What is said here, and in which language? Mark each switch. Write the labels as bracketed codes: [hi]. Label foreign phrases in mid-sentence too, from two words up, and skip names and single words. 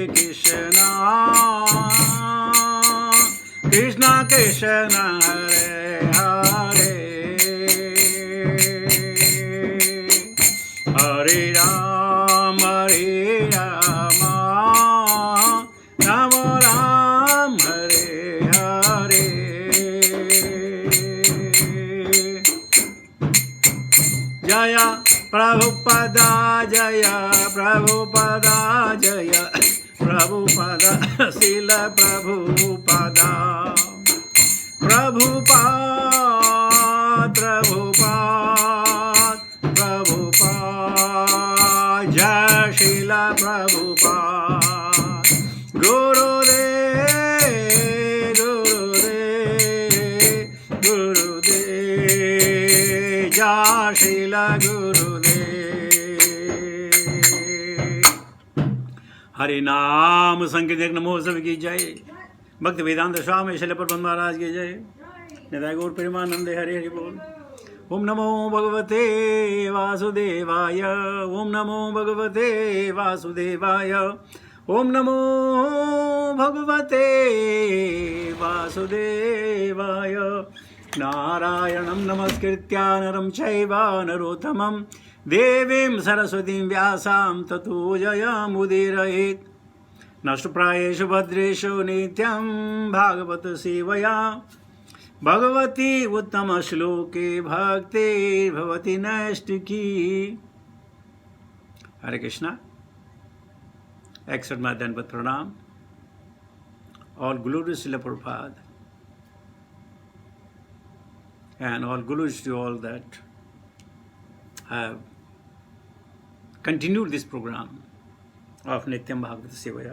[sa] Krishna, Krishna Krishna, Hare Hare, Hare Ram, Hare Rama, Rama Ram, Hare Hare. Jaya Prabhupada, Jaya Prabhupada, Jaya Prabhupada, Srila Prabhupada, Prabhupada, Prabhupada, Prabhupada, Jai Srila Prabhupada, Gurudev, Gurudev, Gurudev, Jai Srila Gurudev. [hi] हरि नाम संकीर्तन महोत्सव की जय। भक्ति वेदांत स्वामी शैल प्रबंध महाराज की जय। [bn] নিতাই গৌর প্রেমানন্দে হরি হরি বোল। [sa] ओम नमो भगवते वासुदेवाय, ओम नमो भगवते वासुदेवाय, ओम नमो भगवते वासुदेवाय। नारायणं नमस्कृत्य नरं चैव नरोत्तमं देवीं सरस्वतीं व्यासां ततो जयमुदीरयेत्। नष्टप्रायेषु भद्रेषु नित्यं भागवत सेवया भगवती उत्तमश्लोके भक्तिर्भवति नैष्टिकी। हरे कृष्णा। [en] Accept my Dandavat Pranam. All glories to Srila Prabhupada, and all glories to all that have continued this program of [sa] Nityam Bhagavata Sevaya.